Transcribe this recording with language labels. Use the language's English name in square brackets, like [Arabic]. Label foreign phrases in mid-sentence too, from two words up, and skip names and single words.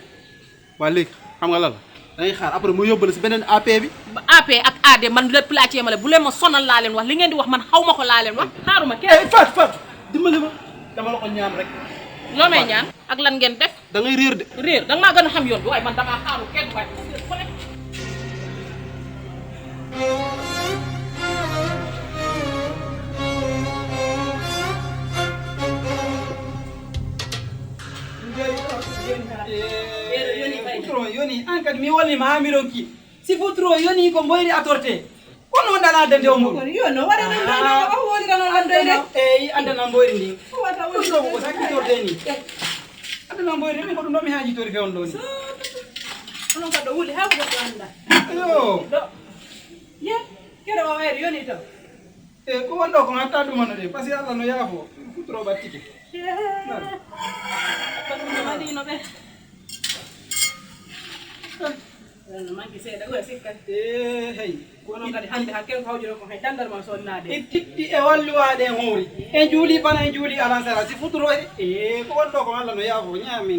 [Wolof] waa léegi xam nga lan la da ngay xaar après mu yóbbale si beneen AP bi. AP ak AD man lépp laa ci yemale bu leen ma sonal laa leen wax li ngeen di wax man xaw ma ko laa leen wax xaaruma kenn. Fatou dimbali ma dama la ko ñaan rek. loo may ñaan ak lan ngeen def. da ngay réer de. réer da nga maa gën a xam yoon bi waaye man damaa xaaru kenn waaye ko nekk. [Fula] futuro yoni an kadi mi wolnima ha miɗon ki si futuro yoni ko mboyri atorte kono wonɗana addande o muɗum yono waɗa o woni kan on andoyde eyyi andana mboyri ndi futuro ko sakkitorte ni andana mboyri min ko ɗum ɗo mi hajitori fe on ɗo ni onon kadi ɗo wuuli ha ko goɗɗo anda yo ɗo ye keɗo o wayre yoni taw e ko wonɗo ko hatta ɗumano de [French] par ce que [Fula] allah no yaafo futuro ɓattike waɗino ɓe manque seeɗa ɓuura sikkati hey kono kadi hannde hakken ko hawjuro ko hay dandal ma sonnade e tiɗɗi e walluwaɗe e hoori e juuli bana e juuli alansara si futuro e ko wonɗo ko allah no yaafo ñamin